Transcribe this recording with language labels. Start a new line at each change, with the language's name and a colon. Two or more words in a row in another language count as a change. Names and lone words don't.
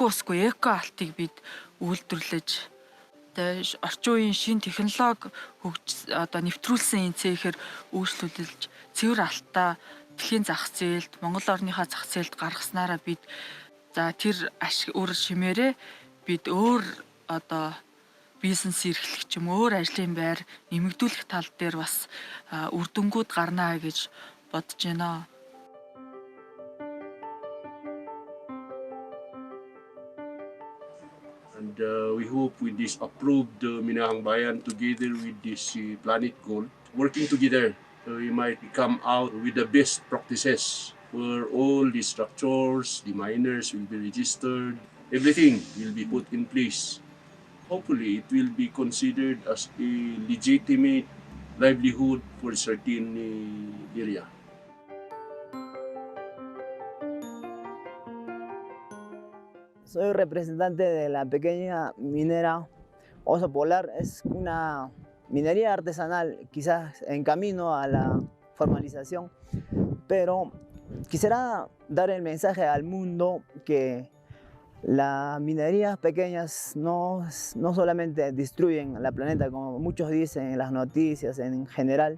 Mongolian: усгүй эко алтыг бид үйлдвэрлэж орчин үеийн шинэ технологи одоо нэвтрүүлсэн энэ цэхээр үйлчлүүлж цэвэр алтаа дэлхийн зах зээлд Монгол орныхаа зах зээлд гаргаснараа бид за тэр үр шимээрээ бид өөр одоо бизнес эрхлэх ч юм өөр ажлын байр нэмэгдүүлэх тал дээр бас үр дүнгууд гарнаа гэж бодож байна.
English: And we hope with this approved Minahang Bayan together with this Planet Gold, working together, we might come out with the best practices where all the structures, the miners will be registered, everything will be put in place. Hopefully, it will be considered as a legitimate livelihood for a certain area.
Spanish: Soy representante de la pequeña minera Oso Polar. Es una minería artesanal, quizás en camino a la formalización, pero quisiera dar el mensaje al mundo que las minerías pequeñas no solamente destruyen el planeta, como muchos dicen en las noticias en general.